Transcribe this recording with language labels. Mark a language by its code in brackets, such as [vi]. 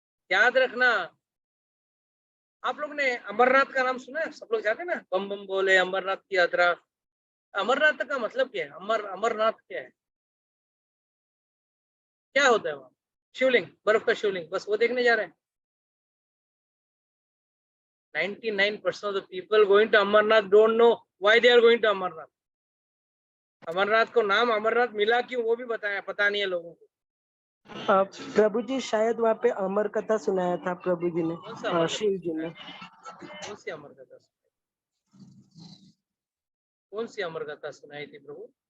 [hi] याद रखना, आप लोग ने अमरनाथ का नाम सुना है? सब लोग जाते हैं ना, बम बम बोले अमरनाथ की यात्रा। अमरनाथ का मतलब क्या है? अमरनाथ क्या है? क्या होता है वहाँ? शिवलिंग, बर्फ का शिवलिंग, बस वो देखने जा रहे हैं। [en] 99% of the people going to Amarnath don't know why they are going to Amarnath. [hi] Amarnath को नाम अमरनाथ मिला क्यों, वो भी पता नहीं है लोगों को। प्रभु जी शायद वहाँ पे अमर कथा सुनाया था प्रभु जी ने, कौन सा अमर कथा? शिव जी ने। कौन सी अमर कथा? कौन सी अमर कथा सुनाई थी प्रभु?